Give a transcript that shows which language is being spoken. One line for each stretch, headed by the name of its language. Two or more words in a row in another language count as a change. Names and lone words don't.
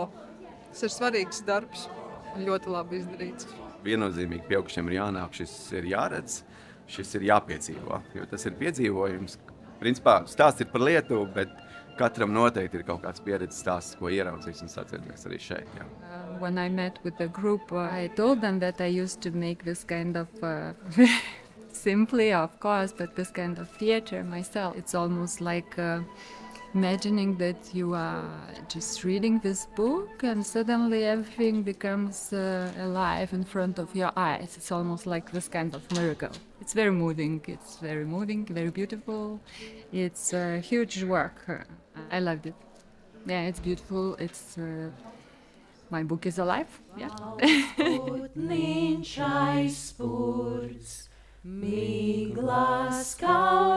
Latvian: Tas ir svarīgs darbs un ļoti labi izdarīts. Viennozīmīgi pieaugušiem ir jānāk, šis ir jāredz, šis ir jāpiedzīvo, jo tas ir piedzīvojums. Principā stāsts ir par Lietuvu, bet katram noteikti ir kaut kāds pieredzes stāsts, ko ieraudzīs un sadzirdēs arī šeit. Jā.
English: When I met with the group, I told them that I used to make this kind of simply, of course, but this kind of theater myself. It's almost like imagining that you are just reading this book and suddenly everything becomes alive in front of your eyes. It's almost like this kind of miracle. It's very moving, very beautiful. It's a huge work. I loved it. Yeah, it's beautiful. It's my book is alive. Yeah.
Latvian: Migla skauj